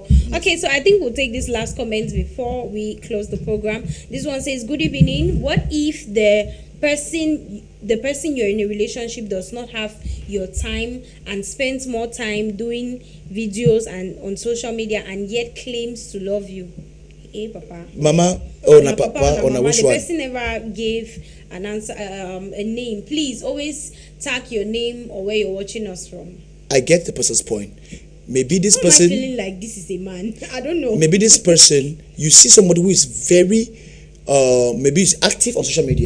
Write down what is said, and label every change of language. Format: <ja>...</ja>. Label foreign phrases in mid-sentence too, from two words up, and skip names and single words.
<en>Okay, so I think we'll take this last comment before we close the program. This one says, "Good evening. What if the person you're in a relationship does not have your time and spends more time doing videos and on social media and yet claims to love you? Hey, Papa. Mama or na Na papa or na mama. which The one? person never gave an answer, a name. Please always tag your name or where you're watching us from. I get the person's point. Maybe this Why am I person, feeling like this is a man? I don't know. maybe this person, you see somebody who is very, maybe is active on social media,</en>